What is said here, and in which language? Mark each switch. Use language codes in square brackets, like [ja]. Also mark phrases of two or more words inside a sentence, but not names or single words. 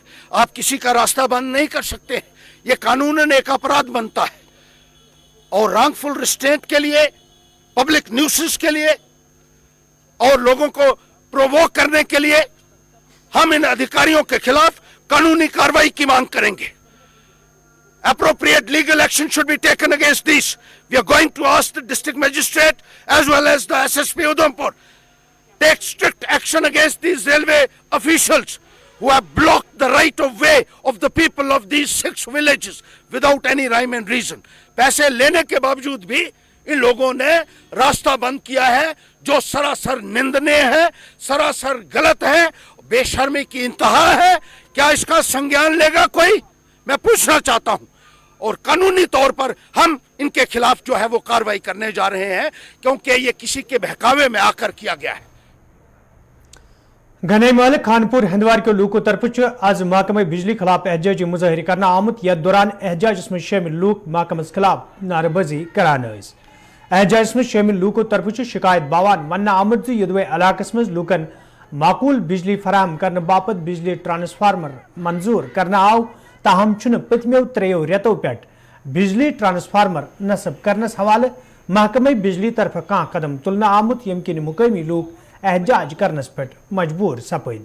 [hi] आप किसी का रास्ता बंद नहीं कर सकते, ये कानूनन एक अपराध बनता है। और [en] wrongful restraint [hi] के लिए, [en] public nuisance [hi] के लिए और लोगों को प्रोवोक करने के लिए हम इन अधिकारियों के खिलाफ कानूनी कार्रवाई की मांग करेंगे। [en] Appropriate legal action should be taken against these. We are going to ask the district magistrate as well as the SSP Udhampur take strict action against these railway officials who have blocked the right of way of the people of these 6 villages without any rhyme and reason. [hi] पैसे लेने के बावजूद भी इन लोगों ने रास्ता बंद किया है, जो सरासर निंदनीय है, सरासर गलत है, बेशर्मी की इंतहा है। क्या इसका संज्ञान लेगा कोई? मैं पूछना चाहता हूं। और कानूनी तौर पर हम इनके खिलाफ जो है वो कार्रवाई करने जा रहे हैं, क्योंकि ये किसी के बहकावे में आकर किया गया है। [ks] घने महल खानपुर हंदवार के लूकों तरफ आज महकमे बिजली खिलाफ एहजाजी मुजाहिर करना आमुत यथ दौरान एहजाज में शामिल लूक महकमस खिलाफ नारेबाजी करान। एहजाज में शामिल लूकों तरफ शिकायत बावान वन आमुत यदवे इलाकस मज लूकन माकूल बिजली फराहम करने बापत बिजली ट्रांसफार्मर मंजूर करना आव ताहम पतमो 3 रेतों पे बिजली ट्रांसफार्मर नस्ब करनस हवाले महकमे बिजली तरफ कह कदम तुलना आमुत यम किन मुकामी लूक एहजाज करनस पे मजबूर सपद।